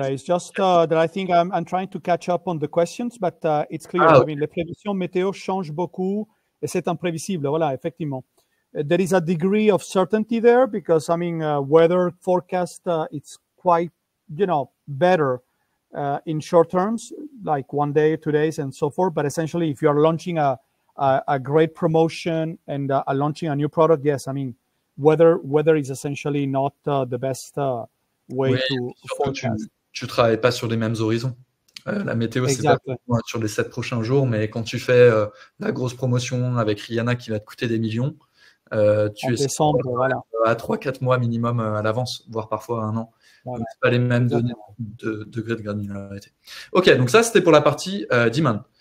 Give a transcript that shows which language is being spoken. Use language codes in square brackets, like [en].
[en] It's just that I think I'm trying to catch up on the questions, but it's clear. Ah, I mean, [fr] les prévisions météo changent beaucoup et c'est imprévisible. Voilà, effectivement. [en] There is a degree of certainty there because, I mean, weather forecast, it's quite, better in short terms, like 1 day, 2 days, and so forth. But essentially, if you are launching a great promotion and launching a new product, yes, I mean, weather is essentially not the best way to forecast. [fr] Tu travailles pas sur les mêmes horizons. La météo, c'est pas sur les 7 prochains jours, mais quand tu fais la grosse promotion avec Rihanna qui va te coûter des millions, tu es à 3-4 mois minimum à l'avance, voire parfois à 1 an. Donc, c'est pas les mêmes degrés de granularité. Ok, donc ça, c'était pour la partie demand.